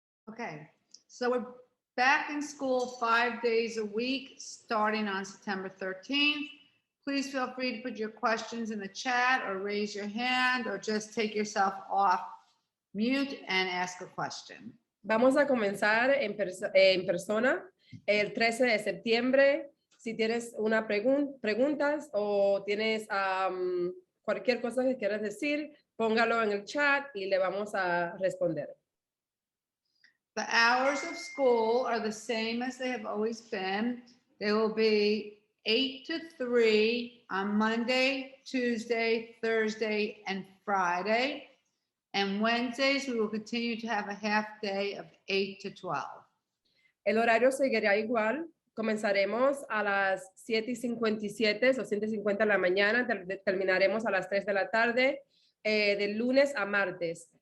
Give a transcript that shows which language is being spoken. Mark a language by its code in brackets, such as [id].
[en] Okay, so we're back in school 5 days a week, starting on September 13th. Please feel free to put your questions in the chat or raise your hand or just take yourself off mute and ask a question. [es] Vamos a comenzar en persona el 13 de septiembre. Si tienes una preguntas o tienes cualquier cosa que quieras decir, póngalo en el chat y le vamos a responder. [en] The hours of school are the same as they have always been. They will be 8 to 3 on Monday, Tuesday, Thursday, and Friday. And Wednesdays, we will continue to have a half day of 8 to 12. [es] El horario seguirá igual. Comenzaremos a las 7:57 o 7:50 de la mañana. Terminaremos a las 3 de la tarde, de lunes a martes.